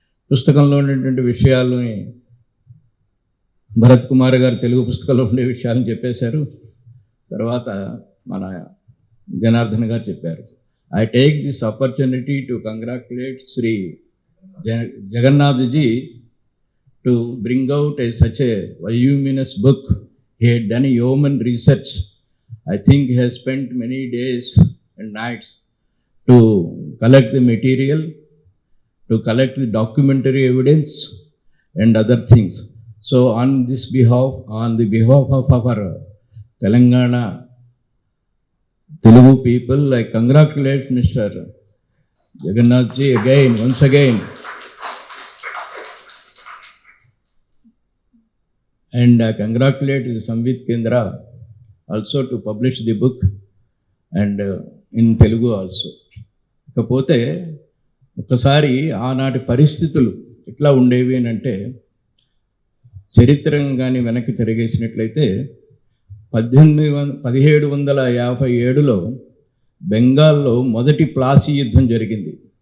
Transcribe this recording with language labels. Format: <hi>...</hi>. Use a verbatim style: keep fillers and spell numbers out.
<te>పుస్తకంలో ఉండేటువంటి విషయాలని భరత్ కుమార్ గారు తెలుగు పుస్తకంలో ఉండే విషయాలను చెప్పేశారు. తర్వాత మన జనార్దన్ గారు చెప్పారు.</te> <en>I take this opportunity to congratulate Shri Jaga Jagannathji to bring out a such a voluminous book. He had done a yeoman research. I think he has spent many days and nights to collect the material, to collect the documentary evidence and other things. So on this behalf, on the behalf of our Telangana Telugu people, I congratulate Mister Jagannath Ji again, once again. And I congratulate Samvid Kendra also to publish the book and uh, in Telugu also.</en> <te>ఇకపోతే ఒకసారి ఆనాటి పరిస్థితులు ఎట్లా ఉండేవి అని అంటే, చరిత్రను కానీ వెనక్కి తిరిగేసినట్లయితే పద్దెనిమిది వంద పదిహేడు వందల యాభై ఏడులో బెంగాల్లో మొదటి ప్లాసీ యుద్ధం జరిగింది.</te>